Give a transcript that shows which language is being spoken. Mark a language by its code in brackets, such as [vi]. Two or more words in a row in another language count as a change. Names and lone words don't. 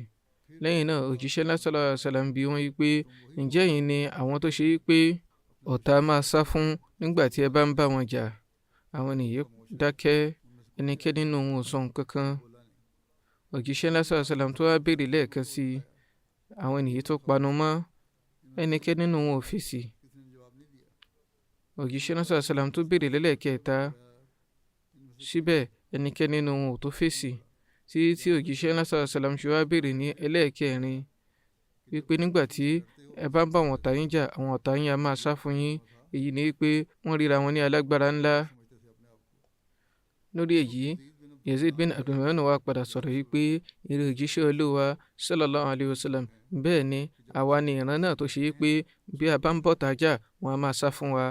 [yo] lẹ́yìn náà, òjíṣẹ́ ńlá [ar] صلى الله عليه وسلم [yo] bi wọ́n pé ǹjẹ́ ẹ̀yin ni àwọn tó ṣe pé ọ̀tá máa sá fún nígbà tí ẹ bá ń bá wọn jà? àwọn ènìyàn dákẹ́, ẹnikẹ́ni nínú wọn ò sọ nǹkan kan. òjíṣẹ́ ńlá [ar] صلى الله عليه وسلم [yo] tó wá béèrè lẹ́ẹ̀kan sí i, àwọn ènìyàn tó panu mọ́, ẹnikẹ́ni nínú wọn ò fèsì. òjíṣẹ́ náà [ar] صلى الله عليه وسلم [yo] tó béèrè lẹ́lẹ́kẹta, síbẹ̀ ẹnikẹ́ni nínú wọn ò tó fèsì. tí òjíṣẹ́ náà [ar] صلى الله عليه وسلم [yo] ṣe wá béèrè ní ẹlẹ́ẹ̀kẹrin wípé nígbà tí ẹ bá ń bá àwọn ọ̀tá yín jà, àwọn ọ̀tá yín á máa sá fún yín. èyí ni wípé wọ́n ríra wọn ní alágbára ńlá. lórí èyí Yazid bin Abdulrahman wá padà sọ̀rọ̀ yìí pé eré òjíṣẹ́ Olúwa [ar] صلى الله عليه وسلم, [yo] bẹ́ẹ̀ ni àwa ni ìran náà tó ṣe yí pé bí a bá ń bọ̀ tájà wọn a máa sá fún wa.